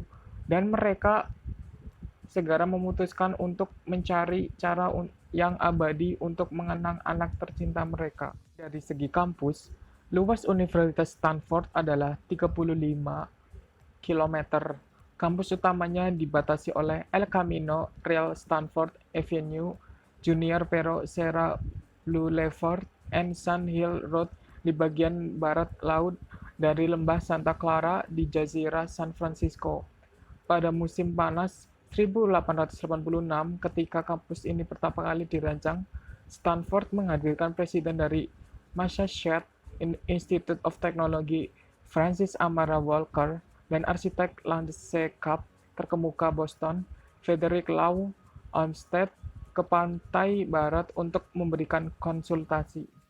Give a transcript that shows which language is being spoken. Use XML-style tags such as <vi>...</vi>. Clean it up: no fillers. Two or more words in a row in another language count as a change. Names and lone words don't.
<id>Dan mereka segera memutuskan untuk mencari cara yang abadi untuk mengenang anak tercinta mereka. Dari segi kampus, luas Universitas Stanford adalah 35 km. Kampus utamanya dibatasi oleh El Camino Real Stanford Avenue, Junior Pero Serra Boulevard, and Sun Hill Road di bagian barat laut dari lembah Santa Clara di Jazirah San Francisco. Pada musim panas 1886, ketika kampus ini pertama kali dirancang, Stanford menghadirkan presiden dari Massachusetts Institute of Technology, Francis Amara Walker, dan arsitek landscape terkemuka Boston, Frederick Law Olmsted, ke pantai barat untuk memberikan konsultasi.</id>